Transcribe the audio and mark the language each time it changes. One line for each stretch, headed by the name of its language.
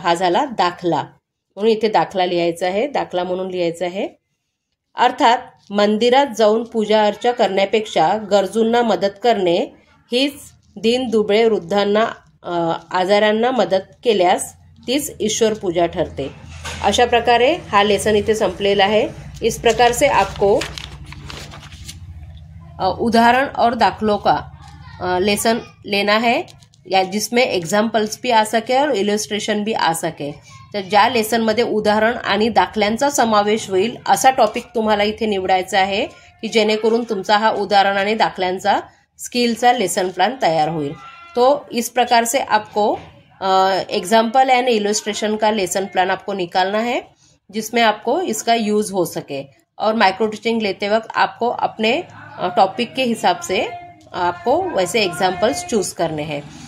Marathi: हा झाला दाखला, म्हणून इथे दाखला लिहायचा आहे, दाखला म्हणून लिहायचं आहे। अर्थात मंदिरात जाऊन पूजा अर्चा करण्यापेक्षा गरजूंना मदत करणे हीच दीनदुबळे वृद्धांना आजारांना मदत केल्यास तीच ईश्वर पूजा ठरते। अशा प्रकारे हा लेसन इथे संपलेला है।
Hindi: इस प्रकार से आपको उदाहरण और दाखलों का लेसन लेना है, या जिसमें एग्जाम्पल्स भी आ सके और इलस्ट्रेशन भी आ सके।
Marathi: तर ज्या लेसनमध्ये उदाहरण आणि दाखल्यांचा समावेश होईल असा टॉपिक तुम्हाला इथे निवडायचा आहे की जेणेकरून तुमचा हा उदाहरण आणि दाखल्यांचा स्किलचा लेसन प्लान तैयार होईल।
Hindi: तो इस प्रकार से आपको एग्जाम्पल एंड इलस्ट्रेशन का लेसन प्लान आपको निकालना है। जिसमें आपको इसका यूज हो सके। और माइक्रो टीचिंग लेते वक्त आपको अपने टॉपिक के हिसाब से आपको वैसे एग्जाम्पल्स चूज करने हैं।